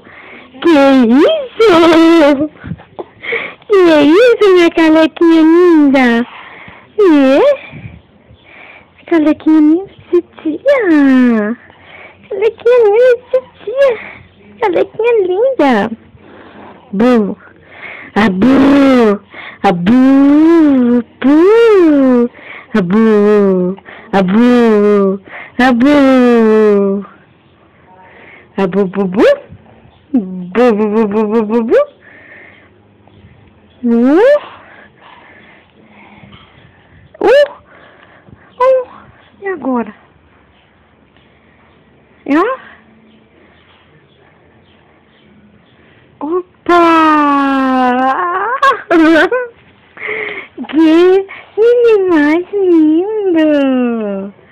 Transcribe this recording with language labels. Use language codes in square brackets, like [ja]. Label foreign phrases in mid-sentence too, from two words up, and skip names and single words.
[pt] Que isso? Que é isso, minha calequinha linda? Calequinha linda, titia. Calequinha linda, titia. Calequinha linda. Bu. Abu. Abu. Bu. Abu. Abu. Abu. Abu, bu, bu. Bu, bu, bu, bu, bu, bu, bu. E agora? Opa! Que menino mais lindo!